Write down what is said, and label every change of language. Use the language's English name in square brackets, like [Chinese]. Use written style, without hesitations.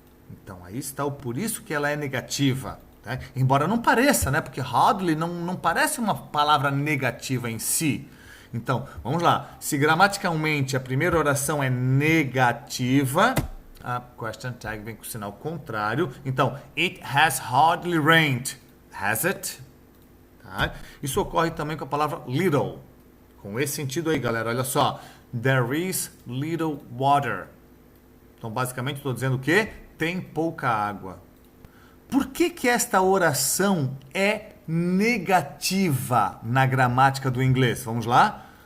[Portuguese] Então, aí está o por isso que ela é negativa. Tá? Embora não pareça, né? Porque hardly não parece uma palavra negativa em si. Então, vamos lá. Se gramaticalmente a primeira oração é negativa, a question tag vem com o sinal contrário. Então, [English] it has hardly rained. Has it? [Portuguese] Tá? Isso ocorre também com a palavra little. Com esse sentido aí, galera. Olha só. [English] There is little water. [Portuguese] Então, basicamente, estou dizendo o quê? Tem pouca água. Por que esta oração é negativa na gramática do inglês? Vamos lá?